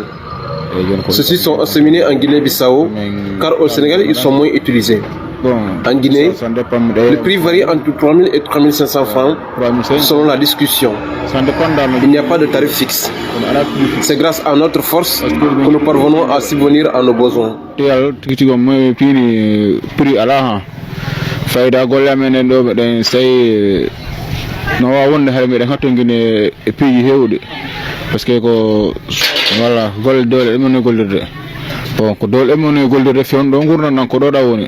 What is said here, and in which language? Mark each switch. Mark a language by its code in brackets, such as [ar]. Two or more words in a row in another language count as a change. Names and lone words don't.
[fr] Ceux-ci sont acheminés en Guinée-Bissau, car au Sénégal, ils sont moins utilisés. En Guinée, le prix varie entre 3 000 et 3 500 francs selon la discussion. Il n'y a pas de tarif fixe. C'est grâce à notre force que nous parvenons à subvenir à nos besoins. [ff] Fayda golle amen ɗo meɗen tawi no wawa wonde haɗa meɗen hattoguine e piiji hewɗi [fr] par ce que [ff] ko voilà golle dole ɗemen e gollirde bon ko dole ɗemen e gollirde fewn ɗo gurdam ko ɗo ɗa woni.